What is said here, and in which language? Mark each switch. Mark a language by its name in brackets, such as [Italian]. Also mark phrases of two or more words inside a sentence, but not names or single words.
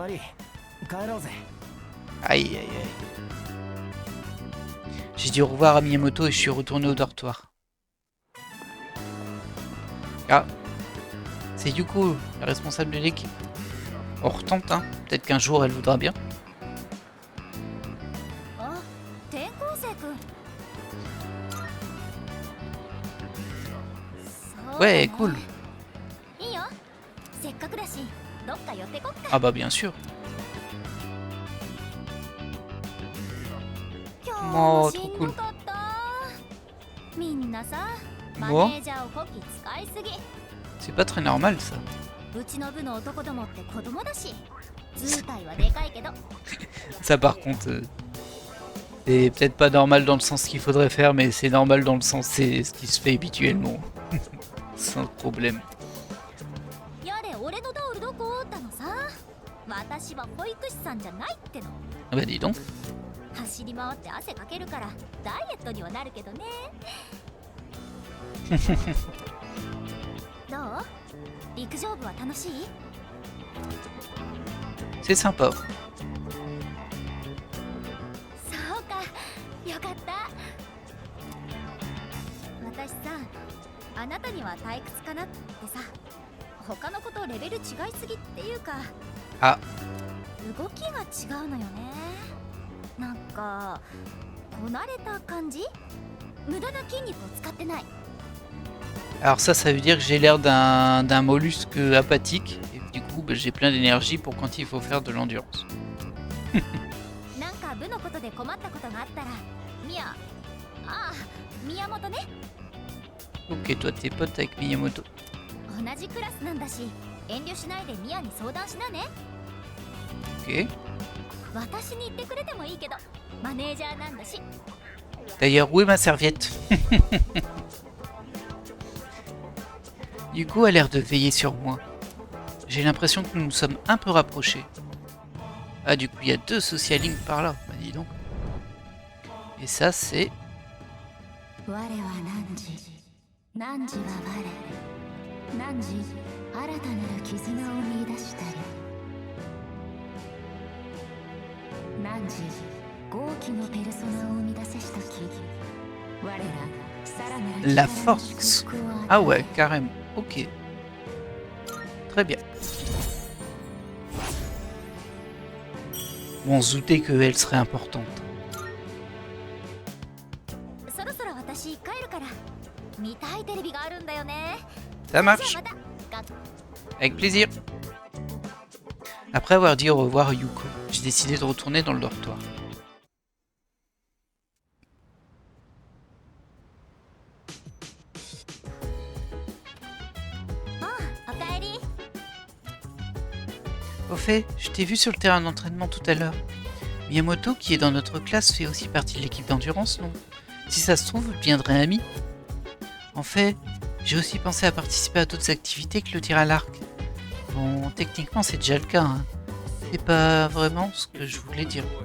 [French] Aïe aïe aïe. J'ai dit au revoir à Miyamoto et je suis retourné au dortoir. Ah, c'est Yuko, la responsable de l'équipe. On retente, hein. Peut-être qu'un jour elle voudra bien. [Japanese] あ、転校生くん。そうだね [French] Ouais, cool. [Japanese] いいよ。せっかくだし、どっか寄ってこっか。 [French] Ah bah bien sûr. [Japanese] 今日 [French] Oh, [Japanese] も [French] trop [Japanese] しん [French] cool. [Japanese] どかった。みんなさ、マ [French] Moi [Japanese] ネージャーをこき使いすぎ。 [French] C'est pas très normal ça. [Japanese] うちの部の男どもって子供だし、図体はでかいけど。 [French] Ça par contre, c'est peut-être pas normal dans le sens qu'il faudrait faire, mais c'est normal dans le sens c'est ce qui se fait habituellement. Sans problème. [Japanese] やれ、俺のタオルどこおったのさ。私は保育士さんじゃないっての。 [French] Ah bah dis donc. [Japanese] 走り回って汗かけるからダイエットにはなるけどね。どう？陸上部は楽しい？ [French] C'est sympa. [Japanese] そうか、よかった。私さ、あなたには退屈かなってさ、他の子とレベル違いすぎっていうか、あ、動きが違うのよね。なんかこなれた感じ？無駄な筋肉を使ってない。 [French] Alors ça veut dire que j'ai l'air d'un mollusque apathique. Et du coup, bah, j'ai plein d'énergie pour quand il faut faire de l'endurance. [Japanese] なんか部のことで困ったことがあったら、宮本ね。 [French] Ok, toi t'es pote avec Miyamoto. [Japanese] 同じクラスなんだし、遠慮しないで宮に相談しなね。 [French] Ok. [Japanese] 私に言ってくれてもいいけど、マネージャーなんだし。 [French] D'ailleurs, où est ma serviette? Yuko a l'air de veiller sur moi. J'ai l'impression que nous nous sommes un peu rapprochés. Ah, du coup, il y a 2 [English] social links [French] par là. Bah, dis donc. Et ça, c'est... [Japanese] 我は汝、汝は我。汝、新たなる絆を見出したり。汝、豪気のペルソナを生み出せしとき。我ら、さらなる [French] La [Japanese] 力の [French] force. [Japanese] 祝福を与え [French] Ah ouais, carrément. Ok. Très bien. Bon, on se doutait qu'elle serait importante. [Japanese] そろそろ私帰るから。見たいテレビがあるんだよね。 [French] Ça [Japanese] じゃあ [French] marche. [Japanese] また。 [French] Avec plaisir. Après avoir dit au revoir à Yuko, j'ai décidé de retourner dans le dortoir. [Japanese] おかえり。 [French] Au fait, je t'ai vu sur le terrain d'entraînement tout à l'heure. Miyamoto, qui est dans notre classe, fait aussi partie de l'équipe d'endurance, non? Si ça se trouve, je deviendrai ami. En fait, j'ai aussi pensé à participer à d'autres activités que le tir à l'arc. Bon, techniquement, c'est déjà le cas, hein. C'est pas vraiment ce que je voulais dire.